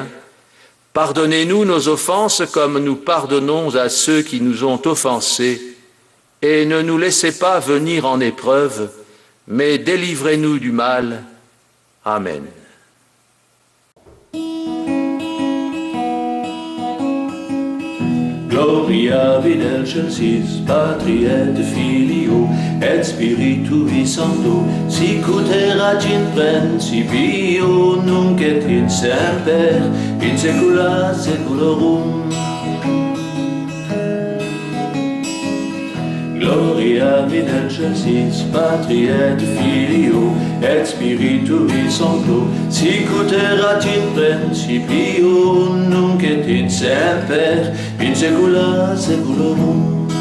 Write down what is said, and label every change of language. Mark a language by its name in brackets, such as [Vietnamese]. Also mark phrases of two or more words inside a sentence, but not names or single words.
[French] Pardonnez-nous nos offenses comme nous pardonnons à ceux qui nous ont offensés. Et ne nous laissez pas venir en épreuve, mais délivrez-nous du mal. Amen. [Latin] Gloire Gloria vid excelsis Patri et Filio et Spiritui Sancto, sicut erat in principio, nunc et in semper, in saecula saeculorum. Gloria vid excelsis Patri et Filio et Spiritui Sancto, sicut erat in principio, nunc et in semper, in saecula saeculorum.